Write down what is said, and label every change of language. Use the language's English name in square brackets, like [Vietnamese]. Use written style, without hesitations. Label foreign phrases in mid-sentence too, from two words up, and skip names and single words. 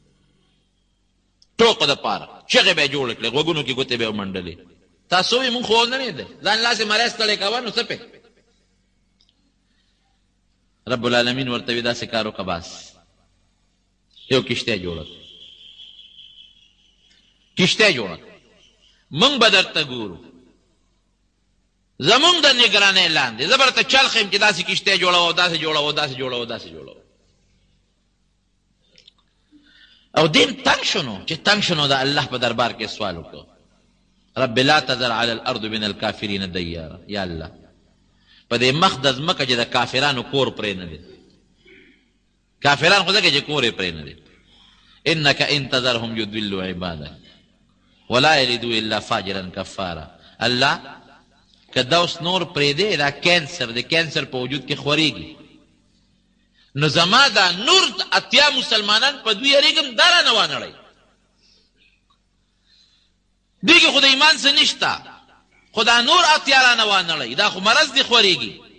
[Pashto] ټوکو دپاره چغې به یې جوړې کړې غوږونو کې ګوتې به یې ومنډلې تاسو وایي مونږ خو نه دی ځان لاسې مری ستړی کوه نو څه پې [Arabic] رب العالمین [Pashto] ورته وي داسې کار وکړه بس یو کشتی جوړه کشتی جوړه مونږ به درته ګورو زمونږ د نګرانۍ لاندې زه به درته چل ښیم چې داسې کشتی جوړوه داسې جوړوه داسې جوړوه داسې جوړوه او دین تنګ شنو چې تنګ شنو د الله په دربار کې سوال وکړو [Arabic] رب لا تذر على الارض من الكافرين ديارا یا الله [Pashto] په دې مخ د ځمکه چې د کافرانو کور پرې نه دی کافران خو ځکه چې کور یې پرې نه دی [Arabic] انك ان تذرهم يضلوا عبادك ولا يلدوا الا فاجرا كفارا [Pashto] الله که دا اوس نور پرېږدې دا کینسر د کینسر په وجود کې خورېږي نو زما دا نور اتیا مسلمانان په دوی یریږم دا رانه وانړئ دوی کې خو د ایمان څه نشته خو دا نور اتیا رانه وانړئ دا خو مرض دې خورېږي